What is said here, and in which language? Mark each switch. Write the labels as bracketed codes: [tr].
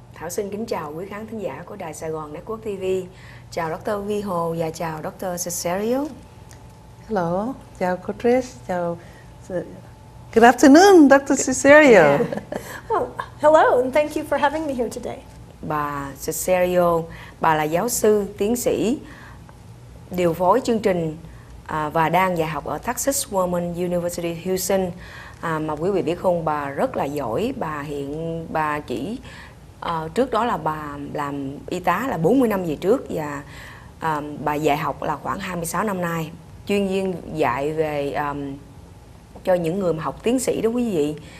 [vi] Xin kính chào quý khán thính giả của Đài Sài Gòn Network TV. Chào Dr. Vi Hồ và chào Dr. Cesario. Hello, chào cô Trish, chào. [en] Good afternoon, Dr. Cesario. Yeah. Well, hello and thank you for having me here today. [vi] Bà Cesario, bà là giáo sư, tiến sĩ, điều phối chương trình và đang dạy học ở Texas Women University Houston. Mà quý vị biết không, bà rất là giỏi. Bà chỉ trước đó là bà làm y tá là 40 năm về trước, và bà dạy học là khoảng 26 năm nay, chuyên viên dạy về cho những người mà học tiến sĩ đó quý vị.